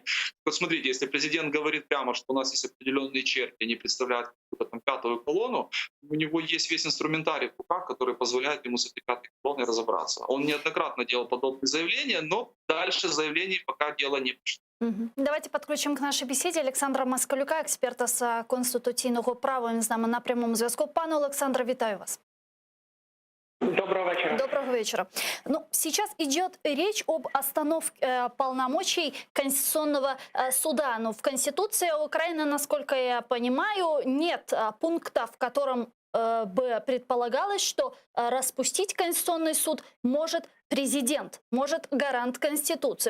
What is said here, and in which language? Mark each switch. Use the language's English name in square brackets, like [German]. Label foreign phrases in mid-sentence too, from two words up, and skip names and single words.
[Russian] Вот смотрите, если президент говорит прямо, что у нас есть определенные черти, они представляют какую-то там пятую колонну, у него есть весь инструментарий в руках, который позволяет ему с этой пятой колонной разобраться. Он неоднократно делал подобные заявления, но дальше заявлений пока дело не пошло. [Ukrainian] Давайте підключимо к нашій бесіді Олександра Москалюка, експерта з конституційного права. Він з нами на прямому зв'язку. Пане Олександре, вітаю вас. [Russian] Доброго вечера. Доброго вечера. Ну, сейчас идет речь об остановке полномочий Конституционного суда. Но в Конституции Украины, насколько я понимаю, нет пункта, в котором бы предполагалось, что распустить Конституционный суд может президент, может гарант Конституции.